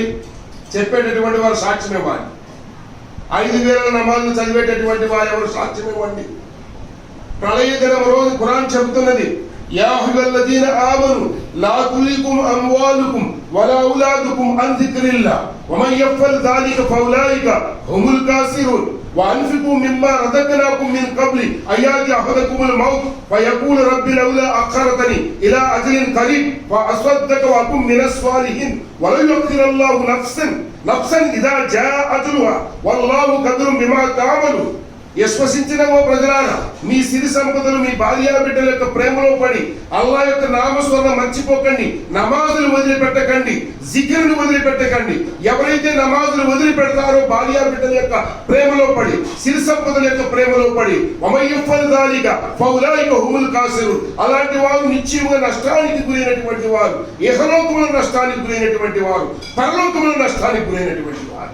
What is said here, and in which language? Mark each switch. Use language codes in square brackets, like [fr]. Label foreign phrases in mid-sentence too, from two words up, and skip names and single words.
[te] చెప్పేటటువంటి వారు సాక్ష్యం ఇవ్వాలి. 5 వేల నమాజులు చదివేటటువంటి వారు ఎవరు? సాక్ష్యం ఇవ్వండి. ప్రళయ దినం రోజు ఖురాన్ చెబుతున్నది, [ar] يا أيها الذين آمنوا لا تلهكم أموالكم ولا أولادكم عن ذكر الله ومن يفعل ذلك فأولئك هم الخاسرون وأنفقوا مما رزقناكم من قبل أن يأتي أحدكم الموت فيقول ربي لولا أخرتني إلى أجل قريب فأصدق وأكن من الصالحين ولن يؤخر الله نفسا إذا جاء أجلها والله قدير بما تعملون. [te] విశ్వసించిన ఓ ప్రజలారా, మీ సిరి సంపదలు, మీ భార్య బిడ్డల యొక్క ప్రేమలో పడి అల్లా యొక్క నామస్మరణ మర్చిపోకండి. నమాజులు వదిలిపెట్టకండి, జిక్రును వదిలిపెట్టకండి. ఎవరైతే నమాజులు వదిలిపెడతారో భార్య బిడ్డల యొక్క ప్రేమలో పడి, సిరి సంపదల యొక్క ప్రేమలో పడి, [ar] ومن يفعل ذلك فأولئك هم الخاسرون, [te] అలాంటి వారు నిశ్చయముగా నష్టానికి గురైనటువంటి వారు, ఇహలోకముల నష్టానికి గురైనటువంటి వారు, పరలోకముల నష్టానికి గురైనటువంటి వారు.